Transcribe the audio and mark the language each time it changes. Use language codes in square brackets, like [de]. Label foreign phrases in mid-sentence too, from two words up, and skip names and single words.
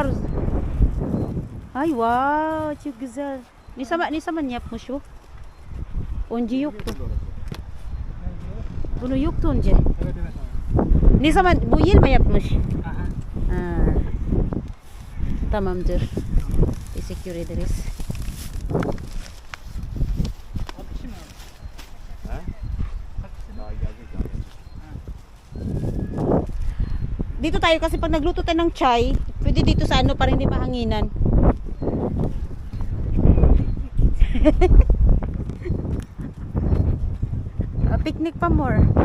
[tr] Ay wow çok güzel. Ne zaman yapmış o? Önce yoktu. Bunu yoktu önce. Evet. Ne zaman bu yıl mı yapmış? Tamamdır. Teşekkür ederiz. [tl] Dito tayo kasi pag nagluto tayo ng chai, pwede dito sa ano para hindi mahanginan. Picnic pa more.